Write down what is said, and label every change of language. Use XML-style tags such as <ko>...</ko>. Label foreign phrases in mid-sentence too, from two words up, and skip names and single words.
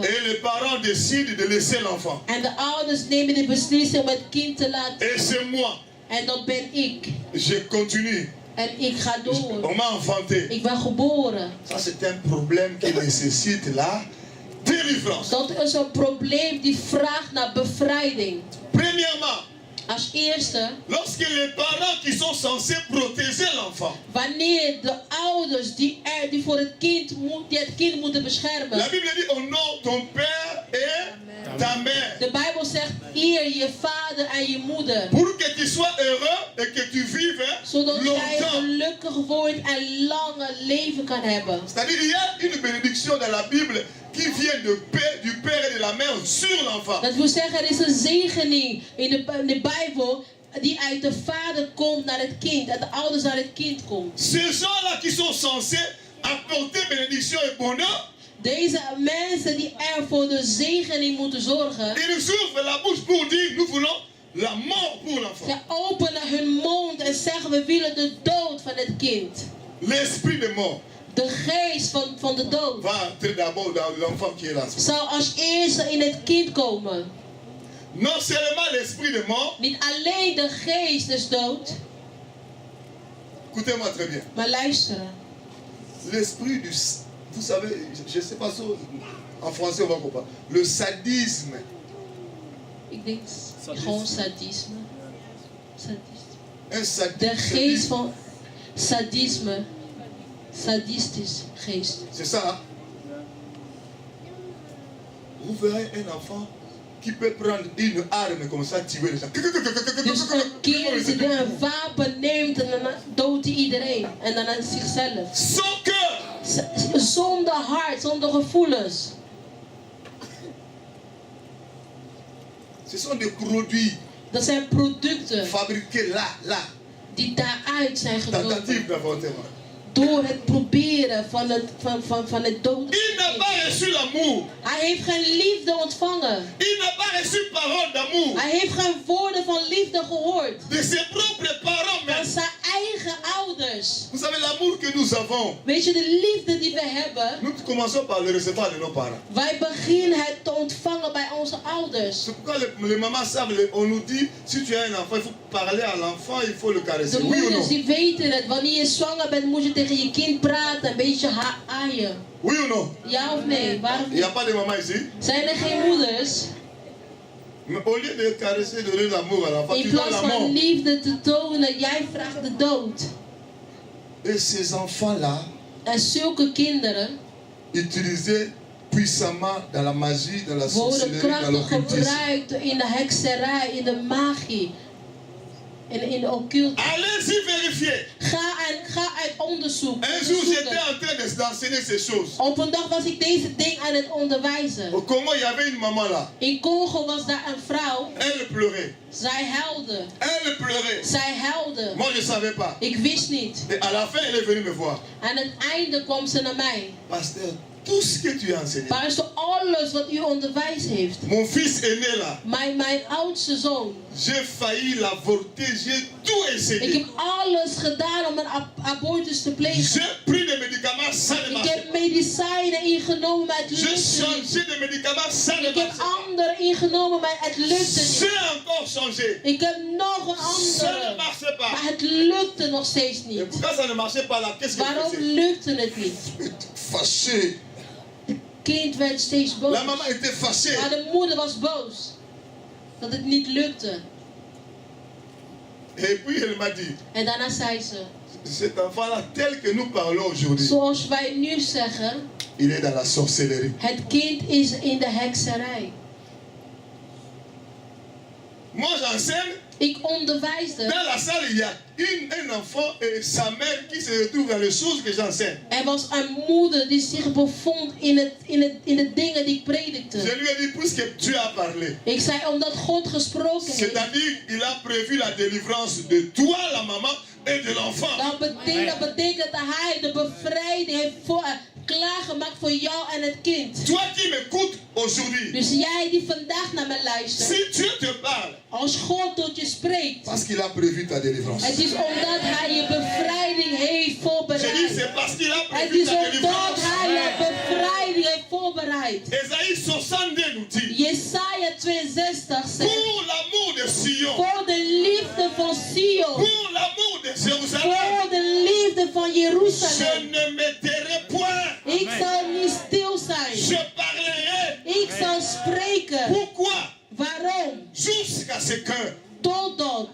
<fr>Et les parents décident de laisser l'enfant.</fr> <nl>En de ouders nemen de beslissing om het kind te laten.</nl> <fr>Et c'est moi.</fr> <nl>En dat ben ik.</nl> <fr>Je continue.</fr> <nl>En ik ga door.</nl> <fr>On m'a enfanté.</fr> <nl>Ik ben geboren.</nl> <fr>Ça c'est un problème qui nécessite la délivrance.</fr> <nl>Dat is een probleem die vraagt naar bevrijding.</nl> <fr>Premièrement,</fr> <nl>Als eerste,</nl> <fr>lorsque les parents qui sont censés protéger l'enfant,</fr> <nl>wanneer de ouders die voor het kind, die het kind moeten beschermen.</nl> <fr>la Bible dit honore ton père et ta mère.</fr> <nl>De Bijbel zegt eer je vader en je moeder.</nl> <fr>Pour que tu sois heureux et que tu vives</fr> <nl>Zodat jij</nl> <fr>longtemps.</fr> <nl>gelukkig wordt en lange leven kan hebben.</nl> <fr>C'est-à-dire il y a une bénédiction dans la Bible qui vient du père et de la mère sur l'enfant.</fr> <nl>Dat wil zeggen, er is een zegening in de Bijbel die uit de vader komt naar het kind, uit de ouders naar het kind komt.</nl> <fr>Ces gens-là qui sont censés apporter bénédiction et bonheur,</fr> <nl>Deze mensen die er voor de zegening moeten zorgen,</nl> <fr>ils ouvrent la bouche pour dire nous voulons la mort pour l'enfant.</fr> <nl>ze openen hun mond en zeggen we willen de dood van het kind.</nl> <fr>L'esprit de mort</fr> <nl>De geest van de dood</nl> <fr>va entrer d'abord dans l'enfant qui est là.</fr> <nl>zal als eerste in het kind komen.</nl> <fr>Non seulement l'esprit de mort,</fr> <nl>Niet alleen de geest des dood,</nl> <fr>écoutez-moi très bien,</fr> <nl>maar luisteren.</nl> <fr>l'esprit du, vous savez, je ne sais pas si en français on va comprendre, le sadisme.</fr> <nl>Ik denk gewoon sadisme.</nl> <fr>Un sadisme.</fr> <nl>De geest van sadisme. Sadistisch geest.</nl> <fr>C'est ça, hein? Vous verrez un enfant qui peut prendre une arme comme ça, tuer les gens.</fr> <nl>Dus een kind die een wapen neemt en dan doodt hij iedereen. En dan aan zichzelf.</nl> <fr>Sans cœur.</fr> <nl>Zonder hart, zonder gevoelens.</nl> <fr>Ce sont des produits</fr> <nl>Dat zijn producten</nl> <fr>fabriqués là,</fr> <nl>die daaruit zijn gekomen.</nl> <fr>tentative d'avortement.</fr> <nl>Door het proberen van het dood.</nl> <fr>Il n'a pas reçu l'amour.</fr> <nl>Hij heeft geen liefde ontvangen.</nl> <fr>Il n'a pas reçu parole d'amour.</fr> <nl>Hij heeft geen woorden van liefde gehoord.</nl> <fr>De ses propres parents,</fr> <nl>Van</nl> <fr>mais</fr> <nl>zijn eigen ouders.</nl> <fr>vous savez l'amour que nous avons.</fr> <nl>Weet je, de liefde die we hebben.</nl> <fr>Nous commençons par le recevoir de nos parents.</fr> <nl>Wij beginnen het te ontvangen bij onze ouders.</nl> <fr>C'est pourquoi les mamans savent, on nous dit, si tu as un enfant, il faut parler à l'enfant, il faut le caresser.</fr> <nl>De</nl> <fr>Oui ou</fr> <nl>moeders</nl> <fr>non?</fr> <nl>die weten het. Wanneer je zwanger bent, moet je tegen je kind praten. Een beetje aaien.</nl> <fr>Oui ou non?</fr> <nl>Ja of nee? Waarom</nl> <fr>Il n'y a</fr> <nl>niet?</nl> <fr>pas de maman ici.</fr> <nl>Zijn er geen moeders?</nl> <fr>Mais au lieu de caresser, de donner l'amour à l'enfant,</fr> <nl>In</nl> <fr>tu donnes</fr> <nl>plaats</nl> <fr>la</fr> <nl>van</nl> <fr>mort.</fr> <nl>liefde te tonen, jij vraagt de dood.</nl> <fr>Et ces enfants-là,</fr> <nl>En zulke kinderen</nl> <fr>utilisés puissamment dans la magie, dans la</fr> <nl>worden</nl> <fr>sorcellerie, dans</fr> <nl>krachtig</nl> <fr>l'occultisme.</fr> <nl>gebruikt in de hekserij, in de magie en in de occulte.</nl> <fr>Allez-y vérifier.</fr> <nl>Ga uit onderzoek.</nl> <fr>Un jour, j'étais</fr> <nl>onderzoeken.</nl> <fr>en train d'enseigner ces choses.</fr> <nl>Op een dag was ik deze ding aan het onderwijzen.</nl> <fr>Au Congo, il y avait une maman là.</fr> <nl>In Congo was daar een vrouw.</nl> <fr>Elle pleurait.</fr> <nl>Zij huilde.</nl> <fr>Elle pleurait.</fr> <nl>Zij huilde.</nl> <fr>Moi, je ne savais pas.</fr> <nl>Ik wist niet.</nl> <fr>Et à la fin, elle est venue me voir.</fr> <nl>Aan het einde kwam ze naar mij.</nl> <fr>Pasteur, tout ce que tu as enseigné.</fr> <nl>Pastor, alles wat u onderwijs heeft.</nl> <fr>Mon fils aîné là,</fr> <nl>Mijn oudste zoon.</nl> <fr>j'ai failli l'avorter, j'ai tout</fr> <nl>Ik</nl> <fr>essayé.</fr> <nl>heb alles gedaan om een abortus te plegen.</nl> <fr>J'ai pris des médicaments, ça ne</fr> <nl>Ik</nl> <fr>marche</fr> <nl>heb</nl> <fr>pas.</fr> <nl>medicijnen ingenomen, maar het</nl> <fr>J'ai</fr> <nl>lukte niet.</nl> <fr>changé de médicaments, ça ne</fr> <nl>Ik</nl> <fr>marche</fr> <nl>heb</nl> <fr>pas.</fr> <nl>andere ingenomen, maar het lukte niet.</nl> <fr>J'ai encore changé.</fr> <nl>Ik heb nog een</nl> <fr>Ça ne</fr> <nl>andere,</nl> <fr>marche pas.</fr> <nl>maar het lukte nog steeds</nl> <fr>Et</fr> <nl>niet.</nl> <fr>pourquoi ça ne marchait pas là? Qu'est-ce que je</fr> <nl>Waarom</nl> <fr>faisais?</fr> <nl>lukte het niet?</nl> <fr>Fâché.</fr> <nl>Het kind werd steeds boos.</nl> <fr>La maman était fâchée.</fr> <nl>Maar de moeder was boos. Dat het niet lukte.</nl> <fr>Et puis elle m'a dit,</fr> <nl>En daarna zei ze,</nl> <fr>cet enfant-là, tel que nous parlons aujourd'hui,</fr> <nl>zoals wij nu zeggen,</nl> <fr>il est dans la sorcellerie.</fr> <nl>het kind is in de hekserij.</nl> <fr>Moi, j'enseigne.</fr> <nl>Ik onderwijsde.</nl> <fr>Dans la salle, il y a un enfant et sa mère qui se retrouvent dans les choses que j'enseigne.</fr> <nl>Er was een moeder die zich bevond in de dingen die ik predikte.</nl> <fr>Je lui ai dit, puisque tu as parlé,</fr> <nl>Ik zei, omdat God gesproken heeft.</nl> <fr>c'est-à-dire il a prévu la délivrance de toi, la maman, et de l'enfant.</fr> <nl>Dat betekent dat hij de bevrijding heeft klaargemaakt voor jou en het kind.</nl> <fr>Toi qui m'écoutes aujourd'hui,</fr> <nl>Dus jij die vandaag naar me luistert.</nl> <fr>si Dieu te parle,</fr> <nl>Als God tot je spreekt.</nl> <fr>parce qu'il a prévu ta délivrance.</fr> <nl>Het is omdat hij je bevrijding heeft</nl> <fr>Je dis,</fr> <nl>voorbereid.</nl> <fr>c'est parce qu'il a</fr> <nl>Het</nl> <fr>prévu</fr> <nl>is</nl> <fr>ta</fr> <nl>omdat</nl> <fr>délivrance.</fr> <nl>hij je bevrijding heeft voorbereid.</nl> <fr>Esaïe 62 nous dit,</fr> <nl>Jesaja 62 zegt.</nl> <fr>pour l'amour de Sion,</fr> <nl>Voor de liefde van Sion.</nl> <fr>pour l'amour de Jérusalem,</fr> <nl>Voor de liefde van</nl> <fr>je</fr> <nl>Jeruzalem.</nl> <fr>ne me tairai point.</fr> <nl>Ik zal niet stil zijn.</nl> <fr>Je parlerai.</fr> <nl>Ik zal spreken.</nl> <fr>Pourquoi?</fr> <nl>Waarom?</nl> <fr>Jusqu'à ce que</fr> <nl>Totdat</nl>